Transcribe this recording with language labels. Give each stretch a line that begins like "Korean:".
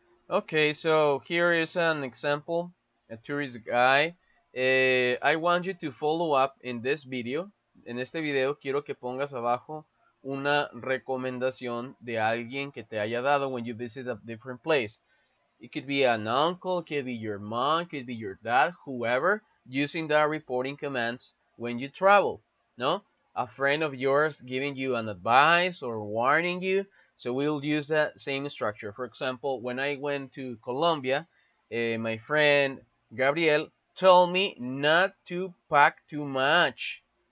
English: Okay, so here is an example, a tourist guy. I want you to follow up in this video.
Spanish: En este video quiero que pongas abajo una recomendación de alguien que te haya dado
English: when you visit a different place. It could be an uncle, it could be your mom, it could be your dad, whoever, using the reporting commands when you travel. No? A friend of yours giving you an advice or warning you. So we'll use that same structure. For example, when I went to Colombia, my friend Gabriel told me not to pack too much.